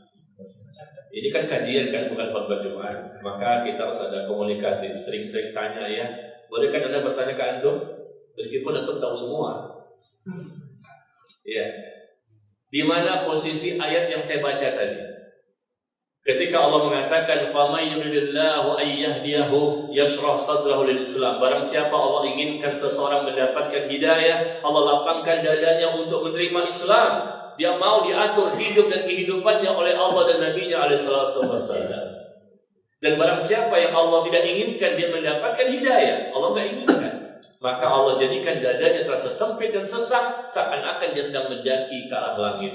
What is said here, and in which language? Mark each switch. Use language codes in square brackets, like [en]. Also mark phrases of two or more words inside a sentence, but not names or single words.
[id] Ini kan kajian kan, bukan khotbah Jumat. Maka kita harus ada komunikatif, sering-sering tanya ya. Boleh kan Anda bertanya ke antum, meskipun antum tahu semua. Ya. Di mana posisi ayat yang saya baca tadi? Ketika Allah mengatakan [ar] فمن يرد الله أن يهديه يشرح صدره للإسلام. [id] Barang siapa Allah inginkan seseorang mendapatkan hidayah, Allah lapangkan dadanya untuk menerima Islam. Dia mau diatur hidup dan kehidupannya oleh Allah dan Nabi-Nya [ar] عليه الصلاة والسلام. [id] Dan barang siapa yang Allah tidak inginkan dia mendapatkan hidayah, Allah tidak inginkan, maka Allah jadikan dadanya terasa sempit dan sesak, seakan-akan dia sedang mendaki ke arah langit.